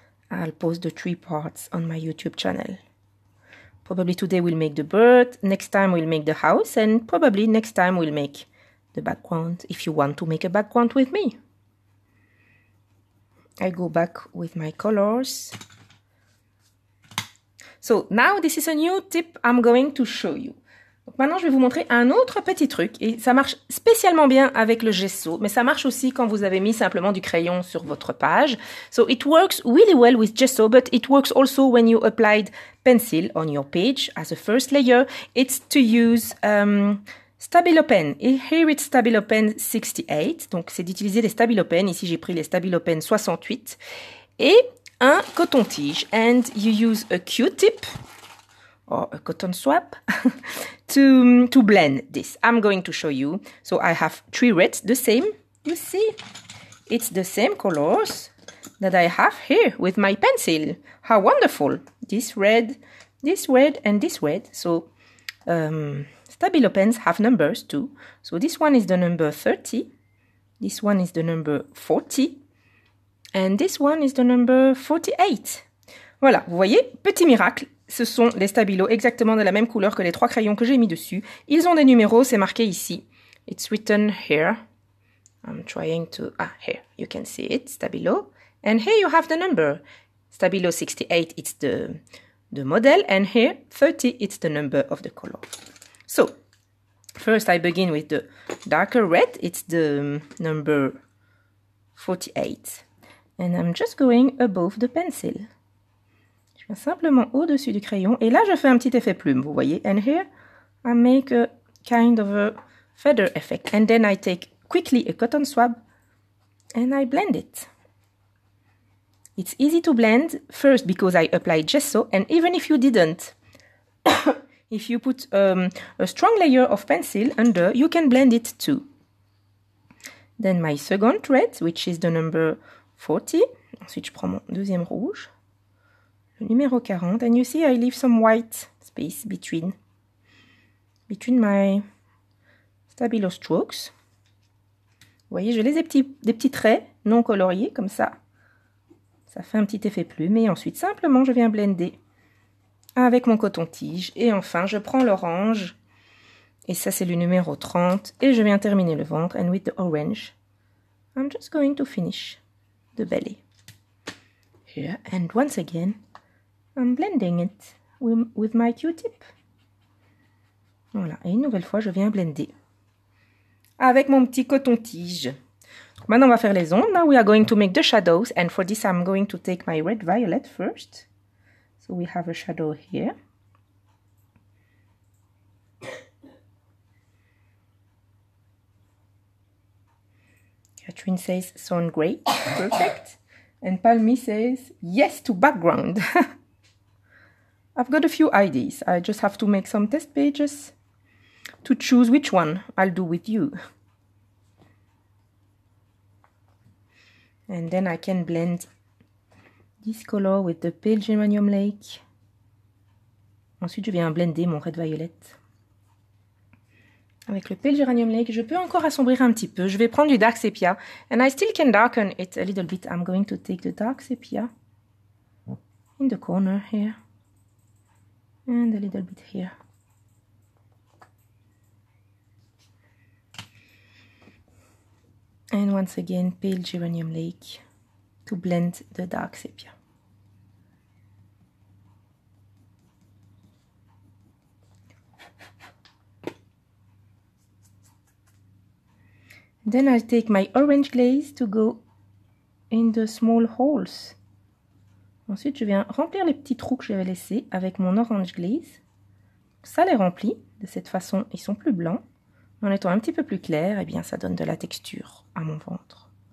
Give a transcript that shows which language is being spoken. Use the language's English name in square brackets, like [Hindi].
[English] I'll post the 3 parts on my YouTube channel. Probably today we'll make the bird, next time we'll make the house, and probably next time we'll make the background, if you want to make a background with me. I go back with my colors. So now this is a new tip I'm going to show you. [French] Donc maintenant je vais vous montrer un autre petit truc, et ça marche spécialement bien avec le gesso, mais ça marche aussi quand vous avez mis simplement du crayon sur votre page. [English] So it works really well with gesso, but it works also when you applied pencil on your page as a first layer. It's to use Stabilo pen, et here it's Stabilo pen 68, [French] donc c'est d'utiliser les Stabilo pen, ici j'ai pris les Stabilo pen 68, et un coton-tige, [English] and you use a Q-tip, or a cotton swab, to blend this. I'm going to show you, so I have 3 reds, the same, you see, it's the same colors that I have here with my pencil. How wonderful, this red, and this red, so Stabilo pens have numbers too. So this one is the number 30, this one is the number 40, and this one is the number 48. [French] Voilà, vous voyez, petit miracle, ce sont les Stabilo exactement de la même couleur que les 3 crayons que j'ai mis dessus. Ils ont des numéros, c'est marqué ici. [English] It's written here. I'm trying to, here, you can see it, Stabilo. And here you have the number. Stabilo 68, it's the model, and here 30, it's the number of the color. So, first I begin with the darker red, it's the number 48. And I'm just going above the pencil. [French] Je viens simplement au-dessus du crayon, et là je fais un petit effet plume, vous voyez. [English] And here I make a kind of a feather effect. And then I take quickly a cotton swab, and I blend it. It's easy to blend, first because I applied gesso, and even if you didn't, if you put a strong layer of pencil under, you can blend it too. Then my second red, which is the number 40. [French] Ensuite, je prends mon deuxième rouge, le numéro 40. [English] And you see, I leave some white space between my Stabilo strokes. [French] Vous voyez, je laisse des petits traits non coloriés, comme ça. Ça fait un petit effet plume. Et ensuite, simplement, je viens blender avec mon coton-tige, et enfin je prends l'orange, et ça c'est le numéro 30, et je viens terminer le ventre, [English] and with the orange I'm just going to finish the belly here, and once again I'm blending it with my Q-tip. [French] Voilà, et une nouvelle fois je viens blender avec mon petit coton-tige. Maintenant on va faire les ombres. [English] Now we are going to make the shadows, and for this I'm going to take my red violet first. So we have a shadow here. Trin says sound great, perfect. And Palmy says yes to background. I've got a few ideas. I just have to make some test pages to choose which one I'll do with you. And then I can blend this color with the pale geranium lake. [French] Ensuite, je viens blender mon red violet. Avec le pale geranium lake, je peux encore assombrir un petit peu. Je vais prendre du dark sepia. [English] And I still can darken it a little bit. I'm going to take the dark sepia in the corner here. And a little bit here. And once again, pale geranium lake to blend the dark sepia. Then I'll take my orange glaze to go in the small holes. [French] Ensuite, je viens remplir les petits trous que j'avais laissés avec mon orange glaze. Ça les remplit. De cette façon, ils sont plus blancs. En étant un petit peu plus clairs, eh bien, ça donne de la texture à mon ventre.